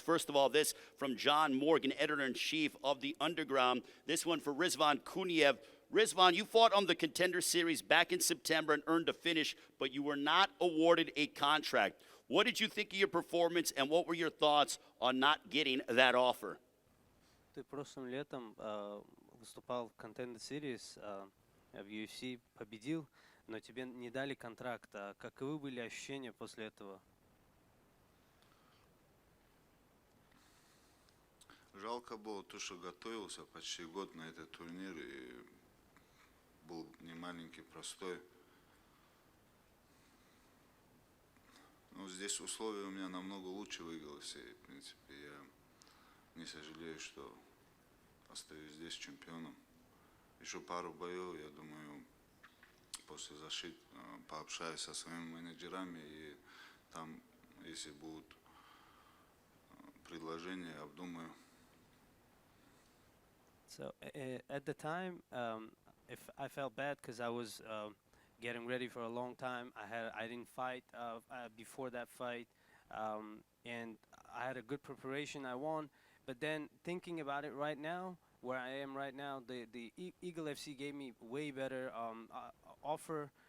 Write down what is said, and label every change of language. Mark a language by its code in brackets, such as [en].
[en] First of all, this from John Morgan, editor-in-chief of The Underground. This one for Rizvan Kuniev. Rizvan, you fought on the Contender Series back in September and earned a finish, but you were not awarded a contract. What did you think of your performance, and what were your thoughts on not getting that offer? [ru] Ты прошлым летом выступал в Contender Series, в UFC, победил, но тебе не дали контракт. Каковы были ощущения после этого? Жалко было то, что готовился почти год на этот турнир, и был не маленький, простой. Но здесь условия у меня намного лучше выигралось, и, в принципе, я не сожалею, что остаюсь здесь чемпионом. Еще пару боев, я думаю, после защиты пообщаюсь со своими менеджерами, и там, если будут предложения, обдумаю. [en] So at the time, if I felt bad because I was getting ready for a long time. I didn't fight before that fight, and I had a good preparation. I won, but then thinking about it right now, where I am right now, the Eagle FC gave me way better offer.